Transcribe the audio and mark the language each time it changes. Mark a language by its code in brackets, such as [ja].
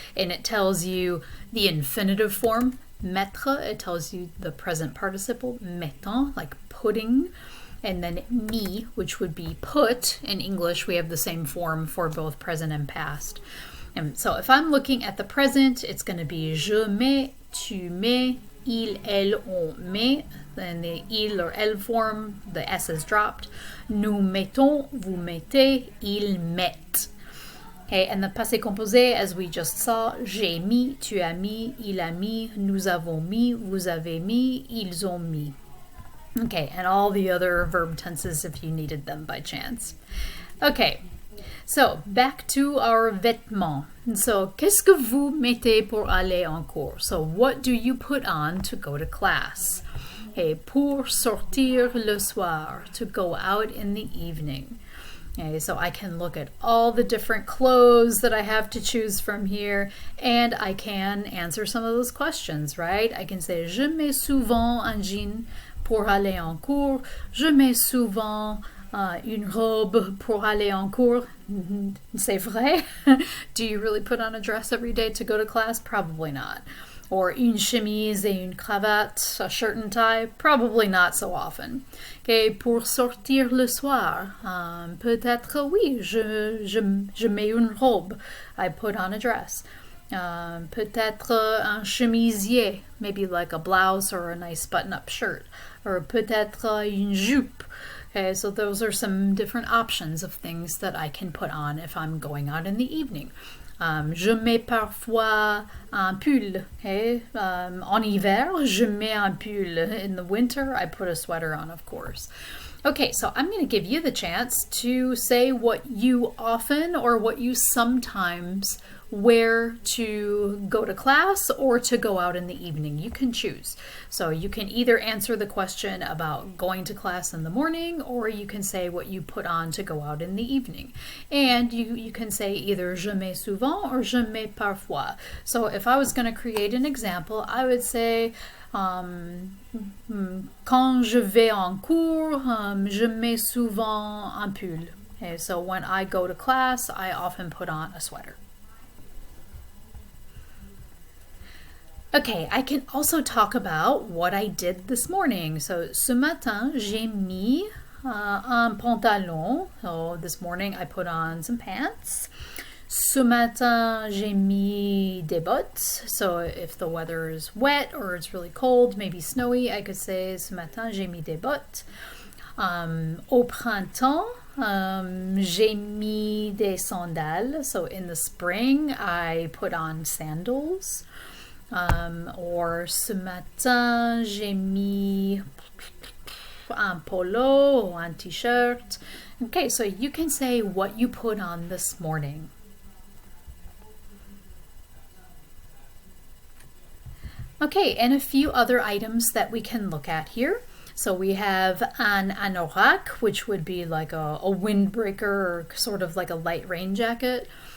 [en] And it tells you the infinitive form, mettre, it tells you the present participle, mettant, like putting, and then mis, which would be put. In English, we have the same form for both present and past. And so if I'm looking at the present, it's going to be [fr] je mets, tu mets, il, elle, on met. [en] Then the il or elle form, the s is dropped. [fr] Nous mettons, vous mettez, ils mettent. [en] Okay, and the passé composé, as we just saw, [fr] j'ai mis, tu as mis, il a mis, nous avons mis, vous avez mis, ils ont mis. [en] Okay, and all the other verb tenses if you needed them by chance. Okay, so back to our vêtements. [fr] So, qu'est-ce que vous mettez pour aller en cours? [en] So, what do you put on to go to class? Okay, [fr] pour sortir le soir, [en] to go out in the evening. Okay, so I can look at all the different clothes that I have to choose from here, and I can answer some of those questions, right? I can say, [fr] je mets souvent un jean pour aller en cours. Je mets souvent une robe pour aller en cours. C'est vrai? [en] Do you really put on a dress every day to go to class? Probably not. [fr] Or une chemise et une cravate, [en] a shirt and tie? Probably not so often. Okay, [fr] pour sortir le soir, peut-être oui, je mets une robe. [en] I put on a dress. [fr] Peut-être un chemisier, [en] maybe like a blouse or a nice button-up shirt. Or [fr] peut-être une jupe. [en] Okay, so those are some different options of things that I can put on if I'm going out in the evening. [fr] Je mets parfois un pull. Okay? En hiver, je mets un pull. [en] In the winter, I put a sweater on, of course. Okay, so I'm going to give you the chance to say what you often or what you sometimes wear to go to class or to go out in the evening. You can choose. So you can either answer the question about going to class in the morning, or you can say what you put on to go out in the evening. And you can say either [fr] je mets souvent [en] or [fr] je mets parfois. [en] So if I was going to create an example, I would say [fr] quand je vais en cours, je mets souvent un pull. [en] Okay, so when I go to class, I often put on a sweater. Okay, I can also talk about what I did this morning. [fr] So, ce matin, j'ai mis un pantalon. [en] So, this morning I put on some pants. [fr] Ce matin, j'ai mis des bottes. [en] So, if the weather is wet or it's really cold, maybe snowy, I could say [fr] ce matin, j'ai mis des bottes. Au printemps, j'ai mis des sandales. [en] So, in the spring, I put on sandals. [fr] Or ce matin, j'ai mis un polo or un t-shirt. [en] Okay, so you can say what you put on this morning. Okay, and a few other items that we can look at here. So we have an anorak, which would be like a windbreaker or sort of like a light rain jacket.